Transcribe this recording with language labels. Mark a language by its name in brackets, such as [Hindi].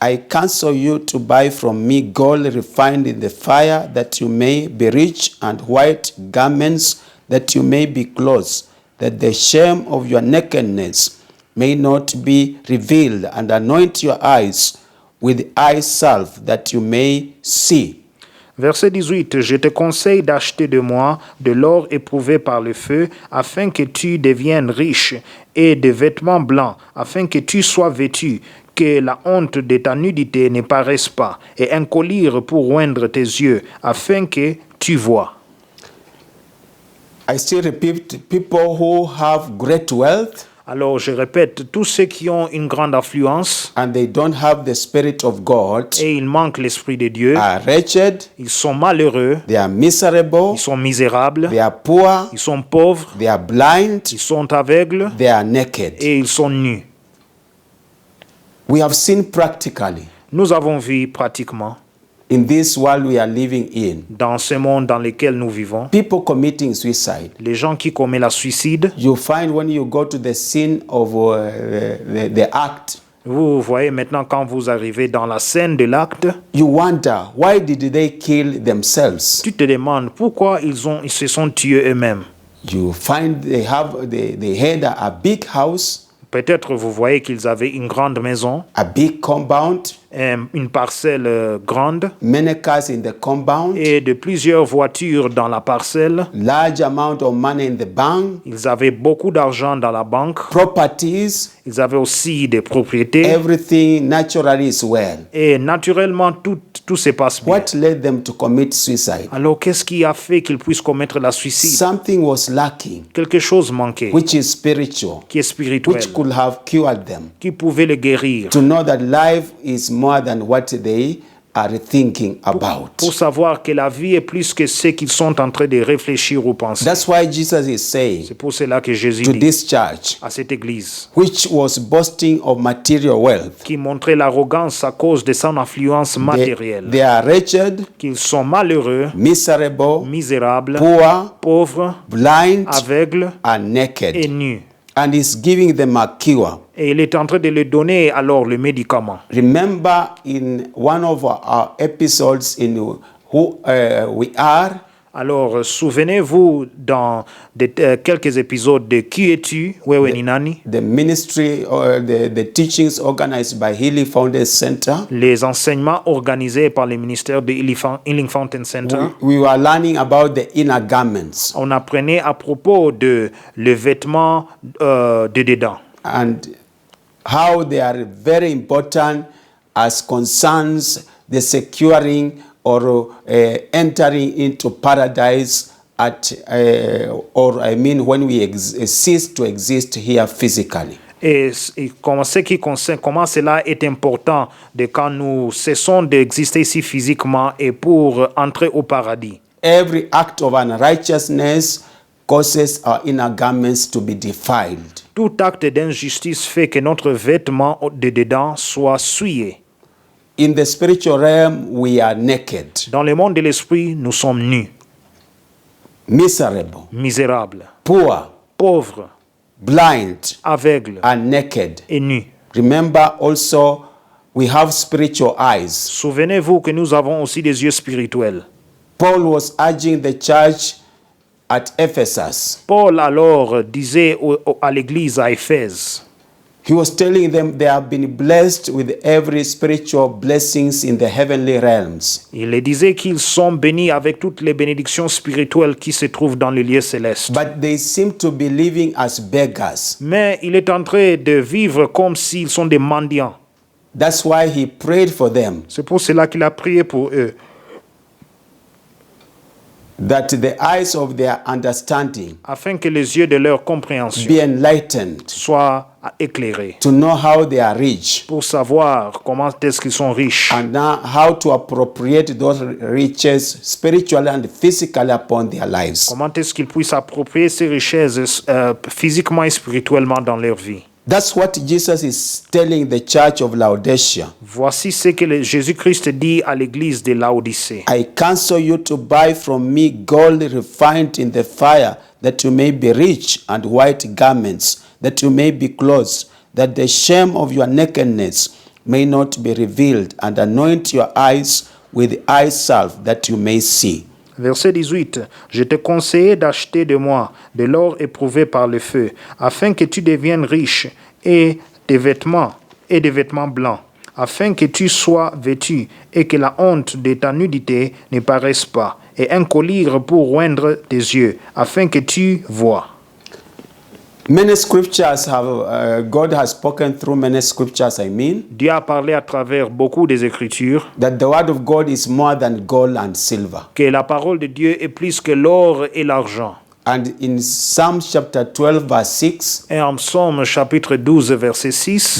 [English] I counsel you to buy from me gold refined in the fire, that you may be rich, and white garments, that you may be clothed, that the shame of your nakedness may not be revealed, and anoint your eyes with eye salve, that you may see. [French] Verset 18. Je te conseille d'acheter de moi de l'or éprouvé par le feu, afin que tu deviennes riche, et des vêtements blancs, afin que tu sois vêtu, que la honte de ta nudité ne paraisse pas, et un collier pour oindre tes yeux, afin que tu vois. [English] I still repeat, people who have great wealth [French] Alors je répète, tous ceux qui ont une grande affluence [English] and they don't have the Spirit of God [French] et il manque l'Esprit de Dieu, [English] are wretched, [French] ils sont malheureux, [English] they are miserable, [French] ils sont misérables, [English] they are poor, [French] ils sont pauvres, [English] they are blind, [French] ils sont aveugles [English] they are naked. [French] et ils sont nus. [English] We have seen practically [French] Nous avons vu pratiquement [English] in this world we are living in, [French] dans ce monde dans lequel nous vivons, [English] people committing suicide. [French] les gens qui commettent la suicide. [English] You find when you go to the scene of the act, [French] Vous voyez maintenant quand vous arrivez dans la scène de l'acte, [English] you wonder why did they kill themselves? [French] tu te demandes pourquoi ils se sont tués eux-mêmes. [English] You find they had a big house, [French] Peut-être vous voyez qu'ils avaient une grande maison, [English] a big compound, [French] une parcelle grande [English] many cars in the compound, [French] et de plusieurs voitures dans la parcelle. [English] large amount of money in the bank, [French] Ils avaient beaucoup d'argent dans la banque. [English] properties, [French] Ils avaient aussi des propriétés. [English] everything naturally is well. [French] Et naturellement, tout se passe bien. [English] What led them to commit suicide? [French] Alors, qu'est-ce qui a fait qu'ils puissent commettre la suicide? [English] Something was lacking, [French] Quelque chose manquait, [English] which is spiritual, [French] qui est spirituel, [English] which could have cured them. [French] qui pouvait le guérir. [English] To know that life is more than what they are thinking about. [French] Pour savoir que la vie est plus que ce qu'ils sont en train de réfléchir ou penser. [English] That's why Jesus is saying [French] C'est pour cela que Jésus [English] to [French] dit [English] this church, [French] à cette église, [English] which was boasting of material wealth, [French] qui montrait l'arrogance à cause de son affluence matérielle, [English] they are wretched, [French] qu'ils sont malheureux, [English] miserable, [French] misérables, [English] poor, [French] pauvres, [English] blind, [French] aveugles [English] and [French] et [English] naked. [French] nus. [English] And is giving them a cure. [French] Et il est en train de leur donner alors le médicament. [English] Remember in one of our episodes in Who We Are, [French] Alors, souvenez-vous dans quelques épisodes de Qui es-tu, [Swahili] Wewe ni nani? [English] the ministry or the teachings organized by Healing Foundation Center, [French] Les enseignements organisés par le ministère de Healing Fountain Center. [English] we were learning about the inner garments. [French] On apprenait à propos de le vêtement de dedans. [English] And how they are very important as concerns the securing or entering into paradise when we cease to exist here physically. [French] Et comment cela est important de quand nous cessons d'exister ici physiquement et pour entrer au paradis. [English] Every act of unrighteousness causes our inner garments to be defiled. [French] Tout acte d'injustice fait que notre vêtement de dedans soit souillé. [English] In the spiritual realm, we are naked, [French] Dans le monde de l'esprit, nous sommes nus, [English] miserable, [French] misérables, [English] poor, [French] pauvres, [English] blind, [French] aveugles [English] and naked. [French] et nus. [English] Remember also, we have spiritual eyes. [French] Souvenez-vous que nous avons aussi des yeux spirituels. [English] Paul was urging the church at Ephesus. [French] Paul alors disait à l'église à Éphèse, [English] He was telling them they have been blessed with every spiritual blessings in the heavenly realms. [French] il les disait qu'ils sont bénis avec toutes les bénédictions spirituelles qui se trouvent dans les lieux célestes. [English] But they seem to be living as beggars. [French] Mais il est en train de vivre comme s'ils sont des mendiants. [English] That's why he prayed for them, [French] C'est pour cela qu'il a prié pour eux, [English] that the eyes of their understanding [French] afin que les yeux de leur compréhension [English] be enlightened, [French] soient éclairés, [English] to know how they are rich, [French] pour savoir comment est-ce qu'ils sont riches [English] and now how to appropriate those riches spiritually and physically upon their lives. [French] comment est-ce qu'ils puissent approprier ces richesses physiquement et spirituellement dans leur vie. [English] That's what Jesus is telling the church of Laodicea. [French] Voici ce que Jésus-Christ dit à l'église de Laodicée. [English] I counsel you to buy from me gold refined in the fire, that you may be rich, and white garments, that you may be clothed, that the shame of your nakedness may not be revealed, and anoint your eyes with eye salve, that you may see. [French] Verset 18. Je te conseille d'acheter de moi de l'or éprouvé par le feu, afin que tu deviennes riche, et des vêtements blancs, afin que tu sois vêtu, et que la honte de ta nudité ne paraisse pas, et un collier pour oindre tes yeux, afin que tu vois. [English] Many scriptures God has spoken through many scriptures, [French] Dieu a parlé à travers beaucoup des Écritures [English] that the word of God is more than gold and silver. [French] que la parole de Dieu est plus que l'or et l'argent. [English] And in Psalm chapter 12, verse 6, [French] Et en Psaume chapitre 12, verset 6,